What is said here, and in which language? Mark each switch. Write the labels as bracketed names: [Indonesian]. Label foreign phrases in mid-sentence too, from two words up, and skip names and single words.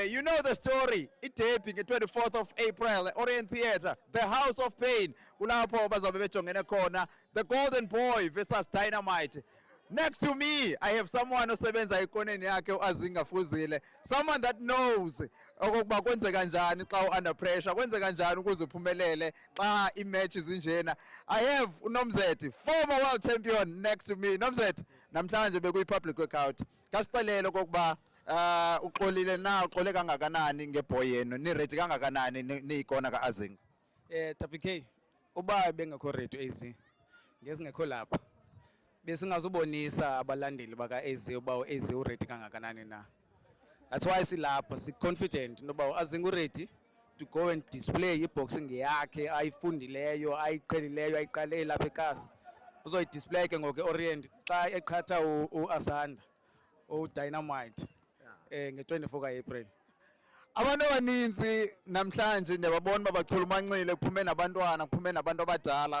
[English] You know the story. Itepi nge-24th of April, Orient Theatre, the House of Pain. [Xhosa] Kulapho bazobe bejongene khona the Golden Boy versus Dynamite. [English] Next to me, I have someone [Xhosa] osebenza ekoneni yakhe [English] uAzinga Fuzile. Someone that knows [Xhosa] okokuba kwenzeka kanjani xa [English] under pressure, [Xhosa] kwenzeka kanjani ukuze uphumelele xa imatch zinjena. [English] I have uNomzeti, former world champion, next to me. [Xhosa] Nomzeti, namhlanje bekuyi-public workout. Kasixelele okokuba uxolile na, uxole kangakanani ngeboy yenu, ni ready kangakanani niyikona kaAzinga? WK, uba bengekho ready AZ ngesingekho lapha besingazubonisa abalandeli baka-AZ uba uAZ uready kangakanani na. [English] That's why [Xhosa] silapha si-confident noba uAzinga uready [English] to go and display [Xhosa] i-boxing yakhe ayifundileyo, ayiqhelileyo, ayiqale lapha ekasi. uzoyidisplay ke ngoku Orient xa eqhatha uAsanda uDynamite nge-24 kaApril. Abantu abaninzi namhlanje ndiyababona uba bachulumancile kuphume nabantwana kuphume nabantu abadala.